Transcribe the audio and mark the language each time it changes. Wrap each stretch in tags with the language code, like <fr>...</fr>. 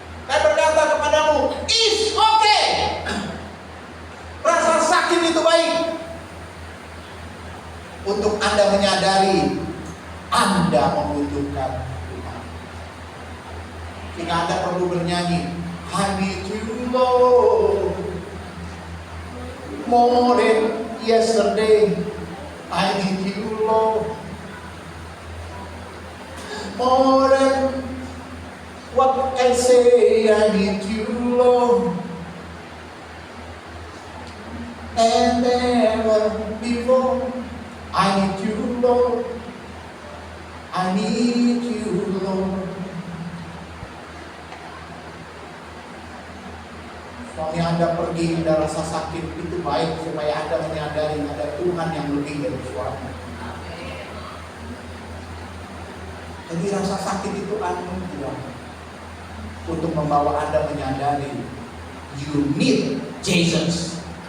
<id>Saya berkata kepadamu,</id> <en>it's okay.</en> <id>Rasa sakit itu baik. Untuk Anda menyadari Anda membutuhkan Tuhan. Jika Anda perlu bernyanyi,</id> <en>I need you Lord more than yesterday. I need you Lord more than what I say. I need you Lord and never before. I need you Lord, I need you Lord.</en> <id>Suami Anda pergi, ada rasa sakit, itu baik supaya Anda menyadari ada Tuhan yang lebih dari suami. Jadi rasa sakit itu anugerah untuk membawa Anda menyadari</id> <en>you need Jesus.</en>